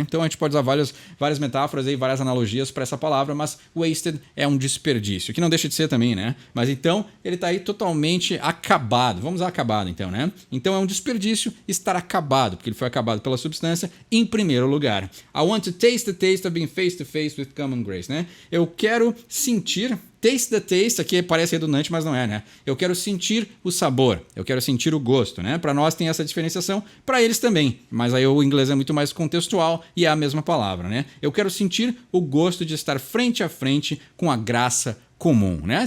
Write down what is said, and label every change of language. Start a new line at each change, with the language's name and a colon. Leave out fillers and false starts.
Portuguese: Então a gente pode usar várias metáforas aí, várias analogias para essa palavra, mas wasted é um desperdício, que não deixa de ser também, né? Mas então ele está aí totalmente acabado. Vamos usar acabado então, né? Então é um desperdício estar acabado, porque ele foi acabado pela substância em primeiro lugar.
English: I want to taste the taste of being face to face with common grace, né?
Portuguese: Eu quero sentir...
English: Taste the taste,
Portuguese: aqui parece redundante, mas não é, né? Eu quero sentir o sabor, eu quero sentir o gosto, né? Para nós tem essa diferenciação, para eles também, mas aí o inglês é muito mais contextual e é a mesma palavra, né? Eu quero sentir o gosto de estar frente a frente com a graça comum, né?